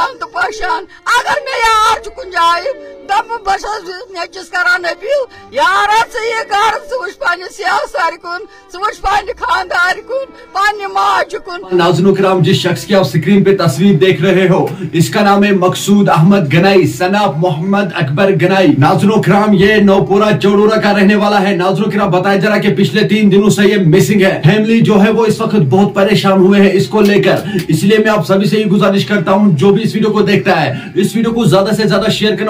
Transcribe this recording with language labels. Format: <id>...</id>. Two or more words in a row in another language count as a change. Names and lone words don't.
<ks>पहचान अगर मे यार कुन जाए दप बस नचिस करान अपील यार ये घर वुच पान सियासार कुन वुच पान खानदार कुन पान माज कुन।</ks> <hi>नाज़रीन किराम, जिस शख्स की आप स्क्रीन पे तस्वीर देख रहे हो इसका नाम है मकसूद अहमद गनाई सनाब मोहम्मद अकबर गनाई। नाज़रीन किराम, ये नौपुरा चौड़ूरा का रहने वाला है। नाज़रीन किराम, बताया जा रहा कि पिछले 3 दिनों से ये मिसिंग है। फैमिली जो है वो इस वक्त बहुत परेशान हुए हैं इसको लेकर। इसलिए मैं आप सभी से ही गुजारिश करता हूँ, जो भी इस वीडियो को देखता है इस वीडियो को ज्यादा से ज्यादा शेयर करना।</hi>